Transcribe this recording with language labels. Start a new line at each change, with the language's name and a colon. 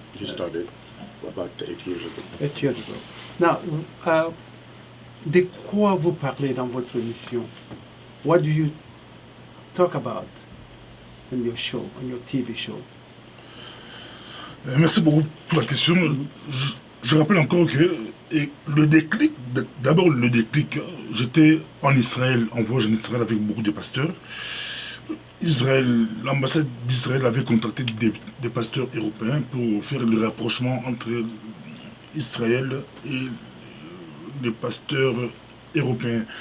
English: He started about 8 years ago. 8 years ago.
French: Now, de quoi vous parlez dans votre émission?
English: What do you talk about in your show, on your TV show?
French: Merci beaucoup pour la question. Je rappelle encore que le déclic, d'abord le déclic, j'étais en Israël, en voyage en Israël avec beaucoup de pasteurs. L'ambassade d'Israël avait contacté des pasteurs européens pour faire le rapprochement entre Israël et les pasteurs européens.